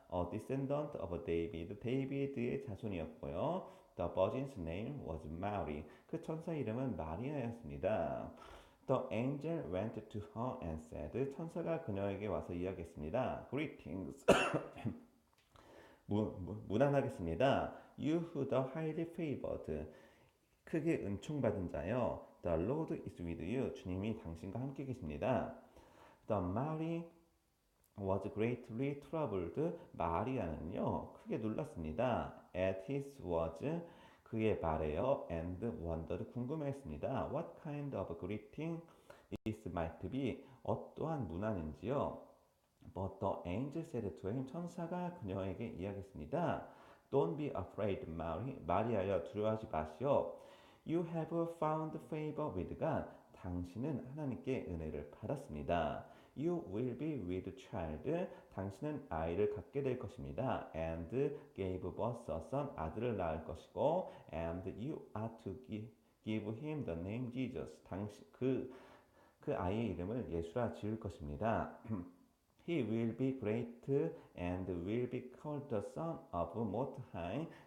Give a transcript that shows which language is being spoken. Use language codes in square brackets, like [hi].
[en] A descendant of David, [ko] 데이비드의 자손이었고요. [en] The virgin's name was Mary. [ko] 그 천사 이름은 마리아였습니다. [en] The angel went to her and said, [ko] 천사가 그녀에게 와서 이야기했습니다. [en] Greetings. [ko] 무난하겠습니다. [en] You who the highly favored. [ko] 크게 은총받은 자요. [en] The Lord is with you. [ko] 주님이 당신과 함께 계십니다. [en] The Mary was greatly troubled. [ko] 마리아는요 크게 놀랐습니다. [en] At his words. [ko] 그의 말에요. [en] And wondered. [ko] 궁금했습니다. [en] What kind of greeting this might be. [ko] 어떠한 문안인지요. [en] But the angel said to him. [ko] 천사가 그녀에게 이야기했습니다. [en] Don't be afraid, Mary. [ko] 마리아여 두려워하지 마시오. [en] You have found favor with God. [ko] 당신은 하나님께 은혜를 받았습니다. [en] You will be with child. [ko] 당신은 아이를 갖게 될 것입니다. [en] And gave birth a son. [ko] 아들을 낳을 것이고. [en] And you are to give him the name Jesus. [ko] 그 아이의 이름을 예수라 지을 것입니다. [en] He will be great and will be called the Son of Most High.